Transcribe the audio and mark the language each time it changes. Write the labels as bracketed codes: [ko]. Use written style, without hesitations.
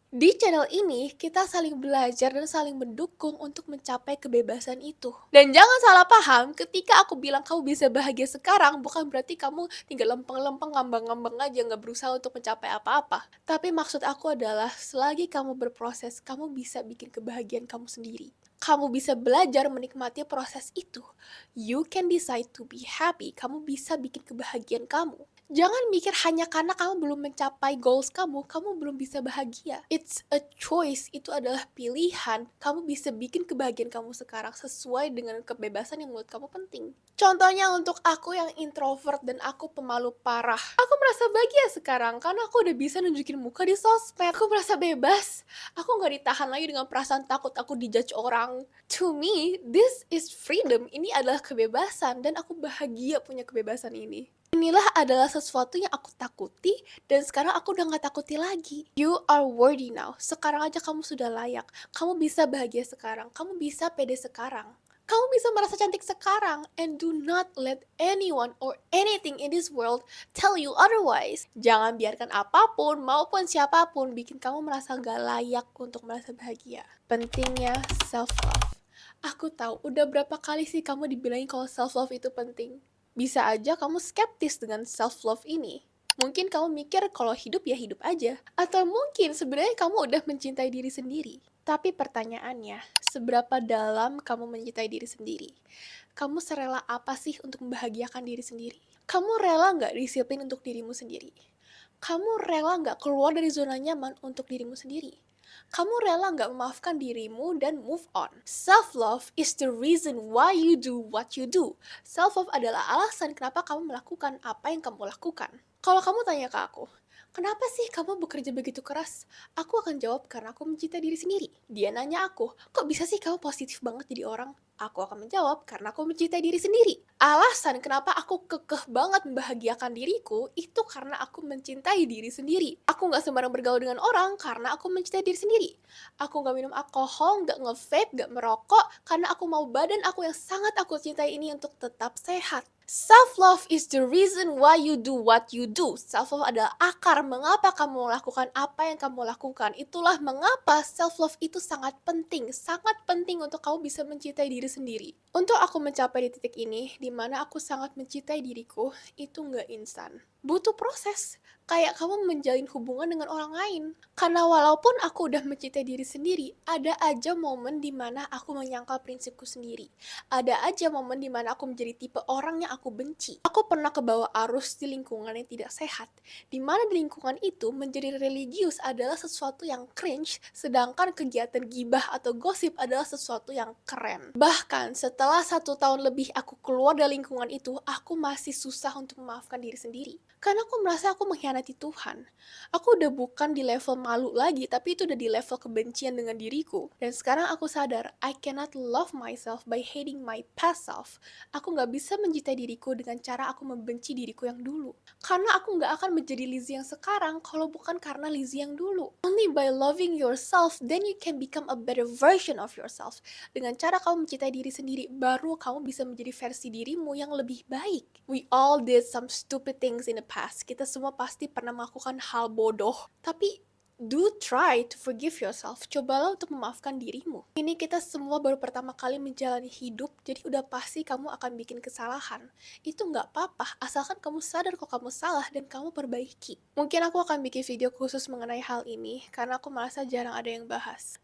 [id] Di channel ini, kita saling belajar dan saling mendukung untuk mencapai kebebasan itu. Dan jangan salah paham, ketika aku bilang kamu bisa bahagia sekarang, bukan berarti kamu tinggal lempeng-lempeng, ngambang-ngambang aja, gak berusaha untuk mencapai apa-apa. Tapi maksud aku adalah, selagi kamu berproses, kamu bisa bikin kebahagiaan kamu sendiri. Kamu bisa belajar menikmati proses itu. [en] You can decide to be happy. [id] Kamu bisa bikin kebahagiaan kamu. Jangan mikir hanya karena kamu belum mencapai goals kamu belum bisa bahagia. [en] It's a choice, [id] itu adalah pilihan. Kamu bisa bikin kebahagiaan kamu sekarang sesuai dengan kebebasan yang menurut kamu penting. Contohnya untuk aku yang introvert dan aku pemalu parah. Aku merasa bahagia sekarang karena aku udah bisa nunjukin muka di sosmed. Aku merasa bebas. Aku gak ditahan lagi dengan perasaan takut aku dijudge orang. [en] To me, this is freedom. [id] Ini adalah kebebasan, dan aku bahagia punya kebebasan ini. Inilah adalah sesuatu yang aku takuti, dan sekarang aku udah gak takuti lagi. [en] You are worthy now. [id] Sekarang aja kamu sudah layak. Kamu bisa bahagia sekarang. Kamu bisa pede sekarang. Kamu bisa merasa cantik sekarang. [en] And do not let anyone or anything in this world tell you otherwise. [id] Jangan biarkan apapun maupun siapapun bikin kamu merasa gak layak untuk merasa bahagia. Pentingnya self-love. Aku tahu, udah berapa kali sih kamu dibilangin kalau self-love itu penting. Bisa aja kamu skeptis dengan self-love ini. Mungkin kamu mikir kalau hidup ya hidup aja. Atau mungkin sebenarnya kamu udah mencintai diri sendiri. Tapi pertanyaannya, seberapa dalam kamu mencintai diri sendiri? Kamu serela apa sih untuk membahagiakan diri sendiri? Kamu rela nggak disiplin untuk dirimu sendiri? Kamu rela nggak keluar dari zona nyaman untuk dirimu sendiri? Kamu rela nggak memaafkan dirimu dan move on? [en] Self-love is the reason why you do what you do. [id] Self-love adalah alasan kenapa kamu melakukan apa yang kamu lakukan. Kalau kamu tanya ke aku, kenapa sih kamu bekerja begitu keras? Aku akan jawab karena aku mencintai diri sendiri. Dia nanya aku, kok bisa sih kamu positif banget jadi orang? Aku akan menjawab karena aku mencintai diri sendiri. Alasan kenapa aku kekeh banget membahagiakan diriku itu karena aku mencintai diri sendiri. Aku nggak sembarang bergaul dengan orang karena aku mencintai diri sendiri. Aku nggak minum alkohol, nggak nge-vape, nggak merokok karena aku mau badan aku yang sangat aku cintai ini untuk tetap sehat. [en] Self-love is the reason why you do what you do. [id] Self-love adalah akar mengapa kamu melakukan apa yang kamu lakukan. Itulah mengapa self-love itu sangat penting untuk kamu bisa mencintai diri sendiri. Untuk aku mencapai di titik ini, di mana aku sangat mencintai diriku, itu nggak instan. Butuh proses, kayak kamu menjalin hubungan dengan orang lain. Karena walaupun aku udah mencintai diri sendiri, ada aja momen di mana aku menyangkal prinsipku sendiri. Ada aja momen di mana aku menjadi tipe orang yang aku benci. Aku pernah kebawa arus di lingkungan yang tidak sehat, di mana di lingkungan itu menjadi religius adalah sesuatu yang cringe, sedangkan kegiatan gibah atau gosip adalah sesuatu yang keren. Bahkan setelah 1 tahun lebih aku keluar dari lingkungan itu, aku masih susah untuk memaafkan diri sendiri. Karena aku merasa aku mengkhianati Tuhan. Aku udah bukan di level malu lagi, tapi itu udah di level kebencian dengan diriku. Dan sekarang aku sadar, [en] I cannot love myself by hating my past self. [id] Aku gak bisa mencintai diriku dengan cara aku membenci diriku yang dulu. Karena aku gak akan menjadi Lizzie yang sekarang kalau bukan karena Lizzie yang dulu. [en] Only by loving yourself, then you can become a better version of yourself. [id] Dengan cara kamu mencintai diri sendiri, baru kamu bisa menjadi versi dirimu yang lebih baik. [en] We all did some stupid things in the past. [id] Kita semua pasti pernah melakukan hal bodoh. Tapi [en] do try to forgive yourself. [id] Cobalah untuk memaafkan dirimu. Ini kita semua baru pertama kali menjalani hidup, jadi udah pasti kamu akan bikin kesalahan. Itu nggak apa-apa, asalkan kamu sadar kok kamu salah dan kamu perbaiki. Mungkin aku akan bikin video khusus mengenai hal ini, karena aku merasa jarang ada yang bahas.